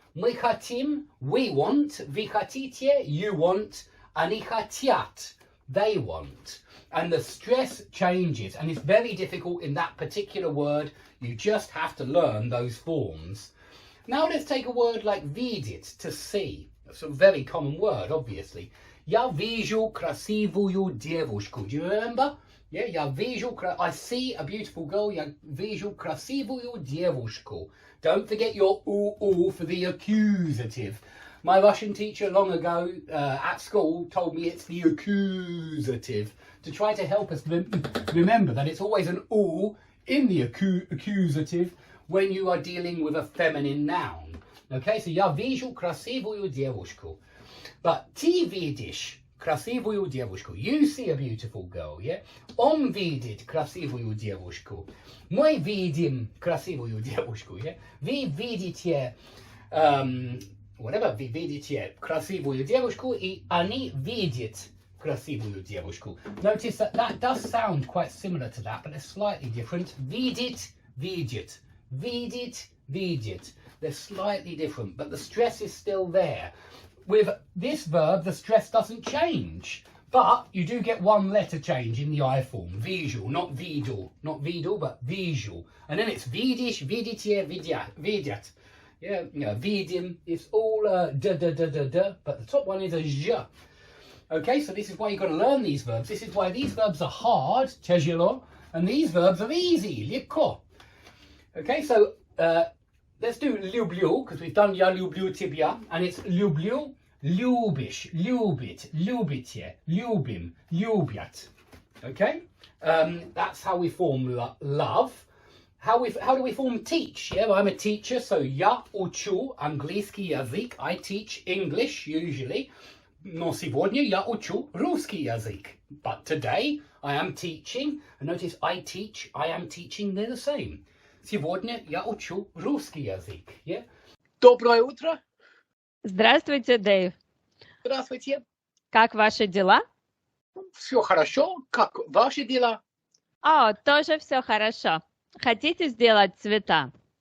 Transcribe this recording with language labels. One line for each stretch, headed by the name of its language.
Russian: Мы хотим,
English: we want.
Russian: Вы хотите,
English: you want.
Russian: Они хотят,
English: they want. And the stress changes, and it's very difficult in that particular word. You just have to learn those forms. Now let's take a word like видеть, to see. That's a very common word, obviously.
Russian: Я вижу красивую девушку.
English: Do you remember? Yeah,
Russian: я вижу,
English: I see a beautiful girl.
Russian: Я вижу красивую девушку.
English: Don't forget your oo for the accusative. My Russian teacher long ago at school told me it's the accusative, to try to help us remember that it's always an oo in the accusative when you are dealing with a feminine noun. Okay, so
Russian: я вижу красивую девушку.
English: But
Russian: ты видишь красивую девушку.
English: You see a beautiful girl, yeah?
Russian: Он видит красивую девушку. Мы видим красивую девушку, yeah? Вы видите, вы видите красивую девушку, и они видят красивую девушку.
English: Notice that does sound quite similar to that, but it's slightly different.
Russian: Видит, видит. Видит, видит.
English: They're slightly different, but the stress is still there. With this verb, the stress doesn't change, but you do get one letter change in the I form. Visual, not vidal. Not vidal, but visual. And then it's vidish, vidite, vidyat. Yeah, vidim. It's all da, but the top one is a zh. Okay, so this is why you've got to learn these verbs. This is why these verbs are hard,
Russian: tяжело,
English: and these verbs are easy,
Russian: легко.
English: Okay, so let's do
Russian: люблю,
English: because we've done
Russian: я люблю тебя,
English: and it's
Russian: люблю, любишь, любит, любите, любим, любят.
English: Okay, that's how we form love. How do we form teach? Yeah, well, I'm a teacher, so
Russian: я учу английский язык.
English: I teach English usually.
Russian: Но сегодня я учу русский язык.
English: But today I am teaching. And notice I teach, I am teaching, they're the same.
Russian: Сегодня я учу русский язык. Yeah? Доброе утро. Здравствуйте, Дэйв. Здравствуйте. Как ваши дела? Все хорошо. Как ваши дела? Тоже все хорошо. Хотите сделать цвета?